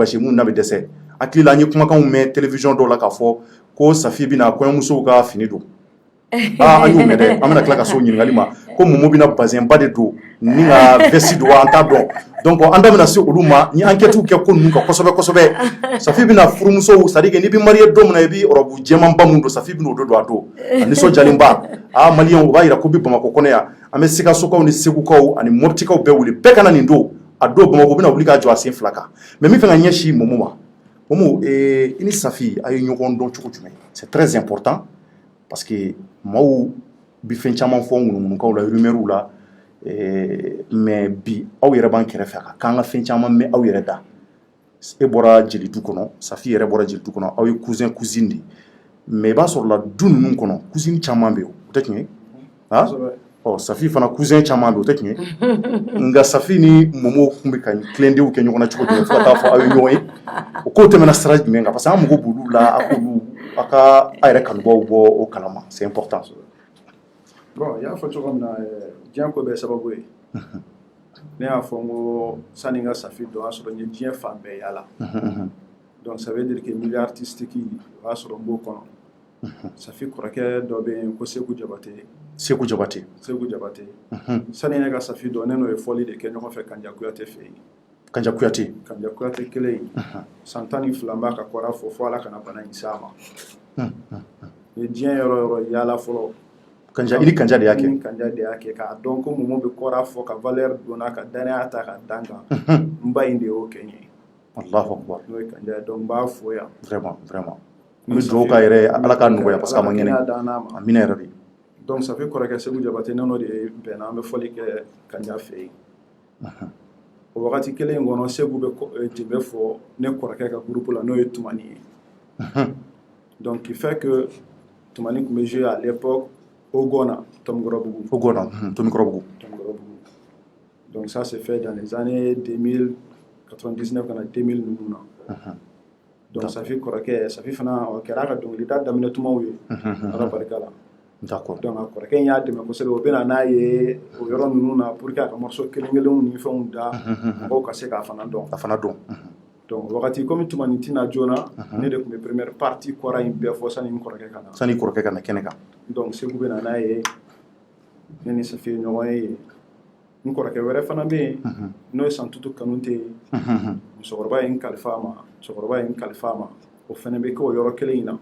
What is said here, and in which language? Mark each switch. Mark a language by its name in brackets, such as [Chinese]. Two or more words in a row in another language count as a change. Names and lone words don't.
[Bambara] basi mun na bɛ dɛsɛ hakili la an ye kumakanw mɛn télévision dɔw la k'a fɔ ko Safi bɛna kɔɲɔmusow ka fini don an y'o mɛn dɛ an bɛna tila ka se o ɲininkali ma ko Momo bɛna bazin ba de don ni ka veste don an t'a dɔn donc an da bɛna se olu ma ni enquêtes kɛ ko ninnu kan kosɛbɛ Safi bɛna furumusow [French] c'est à dire que [Bambara] n'i bɛ marié don min na i bɛ robe jɛman ba mun don Safi bɛna o don a don a nisɔndiyalenba maliyɛnw o b'a yira ko bi Bamakɔ kɔnɔ yan an bɛ Sikasokaw ni Segukaw ani Moptikaw bɛɛ wele bɛɛ ka na nin don a don Bamakɔ bɛna wuli k'a jɔ a sen 2 kan mais min fɛ ka ɲɛsin Momo ma Momo i ni Safi a ye ɲɔgɔn dɔn cogo jumɛn [French] c'est très important parce que [Bambara] maaw bi fɛn caman fɔ ŋunuŋunukaw la rumeurs la mais bi aw yɛrɛ b'an kɛrɛfɛ a k'an ka fɛn caman mɛn aw yɛrɛ da e bɔra jelidu kɔnɔ Safi yɛrɛ bɔra jelidu kɔnɔ aw ye [French] cousin cousine [Bambara] de mais i b'a sɔrɔ la du ninnu kɔnɔ cousine caman bɛ yen o tɛ tiɲɛ ye Safi fana cousin caman bɛ yen o tɛ tiɲɛ ye nka Safi ni Momo tun bɛ ka tilendenw kɛ ɲɔgɔn na cogo jumɛn fo ka taa fɔ aw ye ɲɔgɔn ye o kow tɛmɛna sira jumɛn kan parce que an mago b'olu la a ka a yɛrɛ kanubaw bɔ o kalama [French] c'est important. [Bambara] Bon i y'a fɔ cogo min na diɲɛ ko bɛɛ sababu ye ne y'a fɔ n ko sani n ka Safi dɔn o y'a sɔrɔ n ye diɲɛ fan bɛɛ yala [French] donc ça veut dire que milieu artistique [Bambara] o y'a sɔrɔ n b'o kɔnɔ Safi kɔrɔkɛ dɔ bɛ yen ko Seku Jabate sani ne ka Safi dɔn ne n'o ye fɔli de kɛ ɲɔgɔn fɛ Kanja Kuyate fɛ yen Kanja Kuyate kelen in san 12 n b'a ka kɔrɔ fɔ ala kana bana in s'a ma n ye diɲɛ yɔrɔ yɔrɔ yala fɔlɔ Kanja de y'a kɛ k'a dɔn ko Momo bɛ kɔrɔ fɔ ka valeur donna ka danaya ta ka dan kan n ba in de y'o kɛ n ye [Arabic] Allahu akbar. [Bambara] n'o ye Kanja donc n b'a fo yan [French] Vraiment vraiment. [Bambara] N bɛ dugawu k'a yɛrɛ Ala k'a nɔgɔya [French] parce que [Bambara] a ma ŋɛnɛ. [Arabic] Amina yarabi. [French] Donc ça fait [Bambara] kɔrɔkɛ Segu Jabate n'o de bɛnna an bɛ fɔli kɛ Kanja fɛ yen. O wagati kelen in kɔnɔ Segu bɛ jenbe fɔ ne kɔrɔkɛ ka groupe la n'o ye Tumani ye. [French] Donc il fait que Tumani [Bambara] tun bɛ [French] jouer à l'époque Ogona, Tomgorobougou. Ogona, Tomgorobougou. Donc ça s'est fait dans les années 2099 [Bambara] kana 2000 ninnu na. [French] Donc ça fait [Bambara] kɔrɔkɛ [French] ça fait [Bambara] fana o kɛra ka dɔnkilida daminɛ tumaw ye. Ala barika la. D'accord. Donc a kɔrɔkɛ in y'a dɛmɛ kosɛbɛ o bɛna n'a ye o yɔrɔ ninnu na [French] pour que [Bambara] a ka morceau kelen-kelenw ni fɛnw da mɔgɔw ka se k'a fana dɔn. A fana dɔn. Donc wagati comme Tumani tina joona ne de tun bɛ [French] première partie [Bambara] kɔra in bɛɛ fɔ sani n kɔrɔkɛ ka na. Sani kɔrɔkɛ ka na kɛnɛ kan. Donc Segu bɛna n'a ye ne ni Safi ye ɲɔgɔn ye n kɔrɔkɛ wɛrɛ fana bɛ yen n'o ye Santutu Kanute ye musokɔrɔba ye n kalifa a ma o fana bɛ kɛ o yɔrɔ kelen in na.